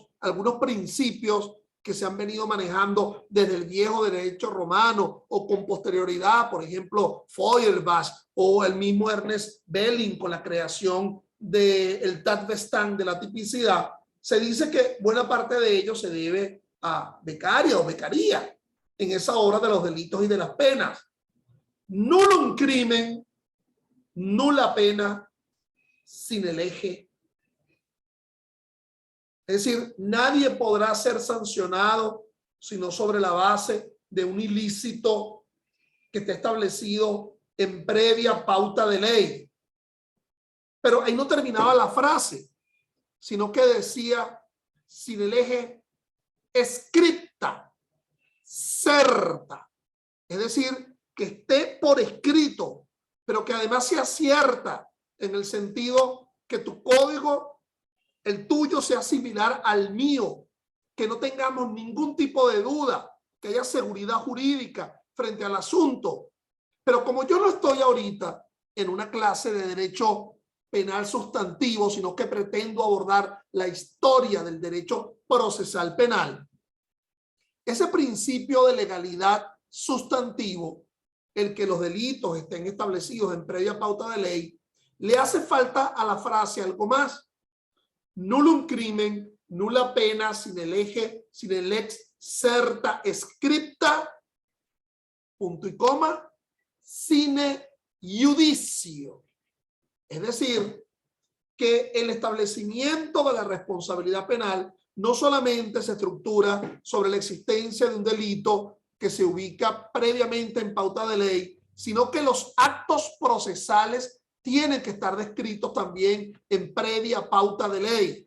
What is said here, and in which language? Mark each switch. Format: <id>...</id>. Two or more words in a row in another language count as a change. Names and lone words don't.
<es>algunos principios que se han venido manejando desde el viejo derecho romano o con posterioridad, por ejemplo, Feuerbach o el mismo Ernest Belling con la creación del Tatbestand, de la tipicidad, se dice que buena parte de ello se debe a becaria o becaría en esa obra de los delitos y de las penas.</es> <la>Nullum crimen, nula pena, sine lege.</la> <es>Es decir, nadie podrá ser sancionado sino sobre la base de un ilícito que esté establecido en previa pauta de ley. Pero ahí no terminaba la frase, sino que decía</es> <la>sine lege scripta, certa.</la> <es>Es decir, que esté por escrito, pero que además sea cierta, en el sentido que tu código, el tuyo, sea similar al mío, que no tengamos ningún tipo de duda, que haya seguridad jurídica frente al asunto. Pero como yo no estoy ahorita en una clase de derecho penal sustantivo, sino que pretendo abordar la historia del derecho procesal penal, ese principio de legalidad sustantivo, el que los delitos estén establecidos en previa pauta de ley, le hace falta a la frase algo más.</es> <la>Nullum crimen, nulla pena, sine lege, sine lex certa scripta,</la> <es>punto y coma,</es> <la>sine iudicio.</la> <es>Es decir, que el establecimiento de la responsabilidad penal no solamente se estructura sobre la existencia de un delito que se ubica previamente en pauta de ley, sino que los actos procesales tienen que estar descritos también en previa pauta de ley.</es>